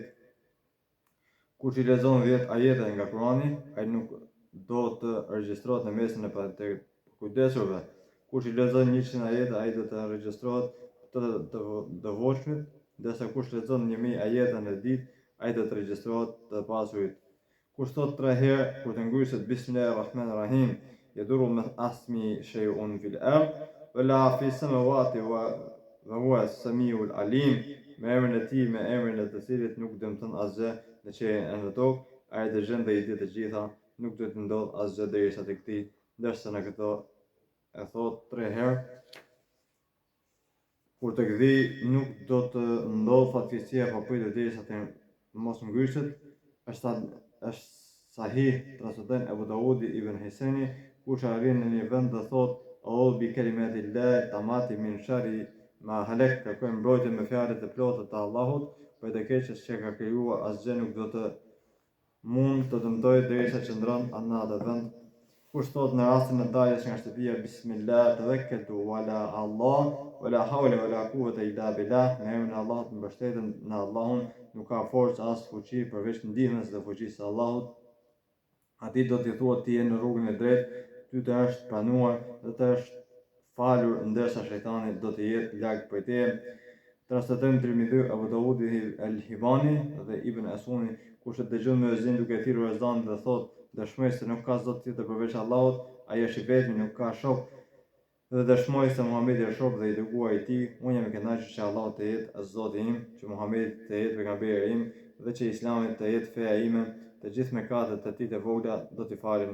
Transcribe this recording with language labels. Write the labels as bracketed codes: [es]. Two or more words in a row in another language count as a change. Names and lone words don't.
[sq] Kush I lexon 10 ajete nga Kurani, ai nuk do të regjistrohet në mesin e të kujdesurve. Kush I lexon 100 ajete, ai do të regjistrohet të devotshmit, ndërsa kush lexon 1000 ajete në ditë, ai do të regjistrohet të pasurit. Kush thot 3 herë kur të ngryset Bismillahirrahmanirrahim, [ar] يضر من اسم شيء في الأرض ولا في السماوات وهو السميع العليم, [sq] me emrin e tij, me emrin e të cilit nuk dëmton asgjë në qiellin e në tokë, ai dëgjon dhe I di të gjitha, nuk do të ndodh asgjë derisa tek ti, ndërsa në këto e thot 3 herë. Kur të gdhi nuk do të ndodh fatkeqësia apo pritet derisa të mos ngryset. Është sahih transmeton Abu Daudi, Ibn Hiseni, kush arrin në një vend dhe thot [ar] أعوذ بكلمات الله التامات من شر ما خلق, [sq] kërkoj mbrojtje me fjalët e plota të Allahut për të keqes që ka krijuar, asgjë nuk do të mund të dëmtojë derisa që ndron në atë vend. Kush thot në rastin e daljes nga shtëpia [ar] بسم الله توكلت على الله ولا حول ولا قوة إلا بالله, [sq] me emrin e Allahut mbështeten në Allahun, nuk ka forcë as fuqi përveç ndihmës dhe fuqisë së Allahut. Atij do t'i thuhet ti je në rrugën e drejtë, ty të është pranuar dhe të është falur, ndërsa shejtani do të jetë larg prej teje. Transmetojmë Tirmidhi, Abu Daudi, El-Hibani dhe Ibn Asuni, kush e dëgjon muezin duke thirrur ezanin dhe thotë, dëshmoj se nuk ka zot tjetër përveç Allahut, ai është i vetmi, nuk ka shok, dhe dëshmoj se Muhamedi është rob dhe i dërguari i tij, unë jam i kënaqur që Allahu të jetë Zoti im, që Muhamedi të jetë pejgamberi im dhe që Islami të jetë feja ime, të gjithë mëkatet e tij të vogla do t'i falen.